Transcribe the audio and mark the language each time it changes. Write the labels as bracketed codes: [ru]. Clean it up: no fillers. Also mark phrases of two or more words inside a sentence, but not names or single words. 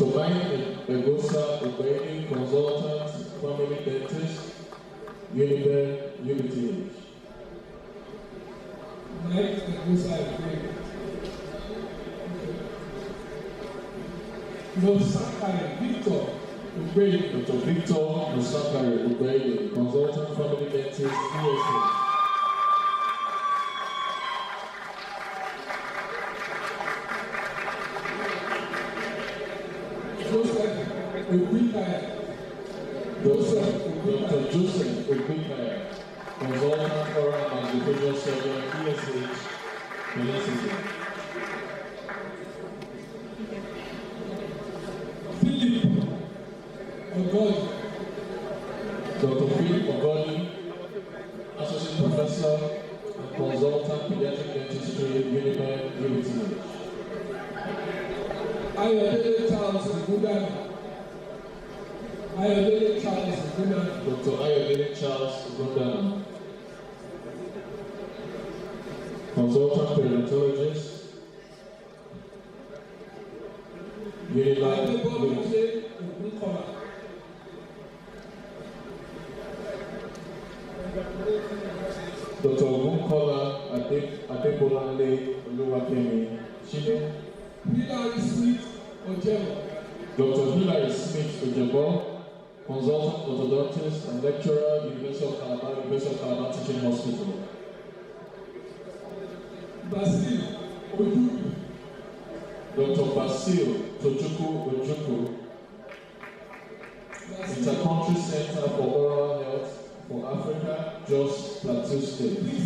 [en] Mike Egosa Ukweli, Consultant, Family Dentist, Univer Unity. Mike Egosa Ukweli. Nosakari Victor Ukweli. Dr. Victor Nosakari Ukweli, Consultant, Family Dentist, USA. Dr. Joseph Ogbikaya, Consultant Oral and Artificial Surgeon, ESH, University. Philip Ogodi. Dr. Philip Ogodi, Associate Professor and Consultant Pediatric Dentistry, Unity. Ayodele Charles Gudana. Ayodele Charles Gudana. Dr. Ayodele Charles Gudana, Consultant Periodontologist, Unilife. Dr. Ogunkola Adebolale Oluwakemi Chile. Hilary Smith Ojebo. Dr. Hilary Smith Ojebo, Consultant Orthodontist and Lecturer, University of Calabar Teaching Hospital. Basil Dr. Basil Ojukwu, Intercountry Center for Oral Health for Africa, Jos Plateau State.